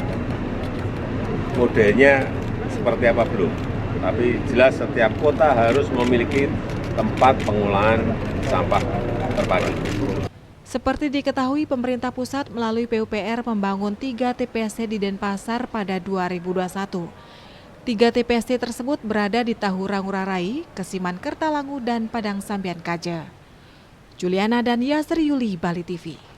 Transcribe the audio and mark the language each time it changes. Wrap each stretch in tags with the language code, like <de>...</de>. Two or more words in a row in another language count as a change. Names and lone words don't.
<id>Modelnya seperti apa belum, tapi jelas setiap kota harus memiliki tempat pengolahan sampah terpadu. Seperti diketahui, pemerintah pusat melalui PUPR membangun 3 TPST di Denpasar pada 2021. 3 TPST tersebut berada di Tahura Ngurah Rai, Kesiman Kertalangu, dan Padang Sambian Kaja. Juliana dan Yasri Yuli, Bali TV.</id>